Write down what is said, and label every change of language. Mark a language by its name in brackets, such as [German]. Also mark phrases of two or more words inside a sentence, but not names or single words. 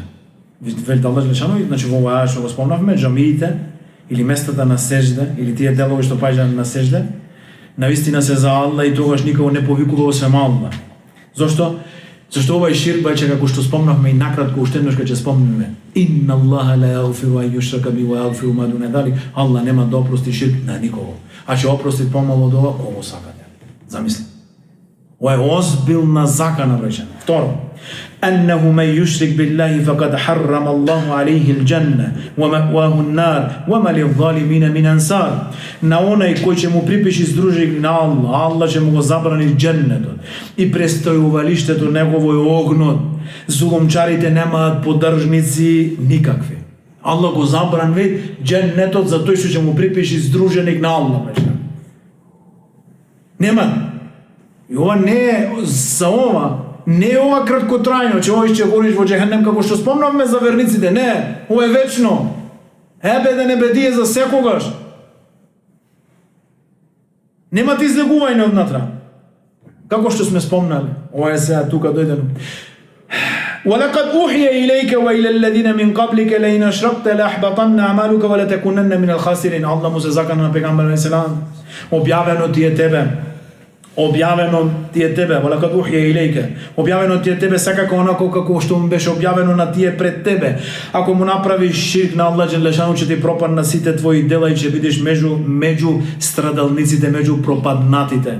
[Macedonian] Вели Аллах Желешану, значи во ова што го спомнавме, џамиите или местата на сежде, или тие делови што паѓаат на сежде, навистина се за Аллах и тогаш никого не повикува освен Аллах. Зошто? Зашто ова е ширк, бајче, како што спомнавме и накратко уште еднаш ќе спомнеме. [Arabic] إن الله لا يغفر أن يشرك به ويغفر ما دون ذلك. [Macedonian] Аллах нема да опрости ширк на никого. А ќе опрости помало од ова, кого сакате. Замисли. Ова е озбилна закана, браќа. Второ, [Arabic] أنه من يشرك بالله فقد حرم الله عليه الجنة ومأواه النار وما للظالمين من أنصار. [Macedonian] На онај кој ќе му припиши здружник на Аллах, Аллах ќе му го забрани џеннетот и престојувалиштето негово е огнот. Зулумчарите немаат поддржници никакви. Аллах го забрани џеннетот за тој што ќе му припиши здружник на Аллах. Нема. И ова не е за ова. Не е ова краткотрајно, че овој ќе гориш во џехенем како што спомнавме за верниците. Не, ова е вечно. [Arabic] أبدا أبديا [Macedonian] за секогаш. Нема ти излегување однатра. Како што сме спомнали. Ова е сега тука дојдено. [Arabic] وَلَقَدْ أُوحِيَ إِلَيْكَ وَإِلَى الَّذِينَ مِنْ قَبْلِكَ لَئِنْ أَشْرَكْتَ لَيَحْبَطَنَّ عَمَلُكَ وَلَتَكُونَنَّ مِنَ الْخَاسِرِينَ. [Macedonian] Аллах му се закана на пегамбер алейхиссалам. Објавено ти е тебе. Објавено ти е тебе, [Arabic] ولقد أوحي إليك. [Macedonian] Објавено ти е тебе секако онако како што му беше објавено на тие пред тебе. Ако му направиш ширк на Аллах Желешану, ќе ти пропадна сите твои дела и ќе бидеш меѓу страдалниците, меѓу пропаднатите.